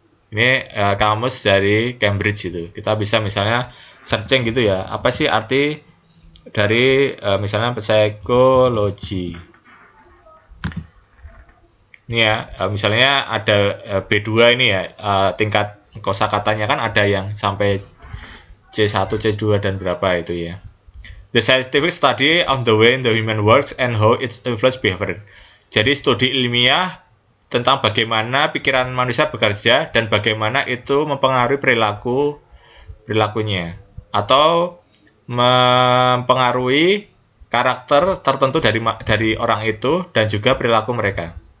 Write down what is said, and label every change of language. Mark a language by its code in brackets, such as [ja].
[id] Ini kamus dari Cambridge itu. Kita bisa misalnya searching gitu ya, apa sih arti dari misalnya psikologi. Ini ya, misalnya ada B2 ini ya, tingkat kosakatanya kan ada yang sampai C1, C2 dan berapa itu ya. [en] The scientific study on the way the human works and how it influences behavior. [id] Jadi studi ilmiah tentang bagaimana pikiran manusia bekerja dan bagaimana itu mempengaruhi perilakunya atau mempengaruhi karakter tertentu dari orang itu dan juga perilaku mereka.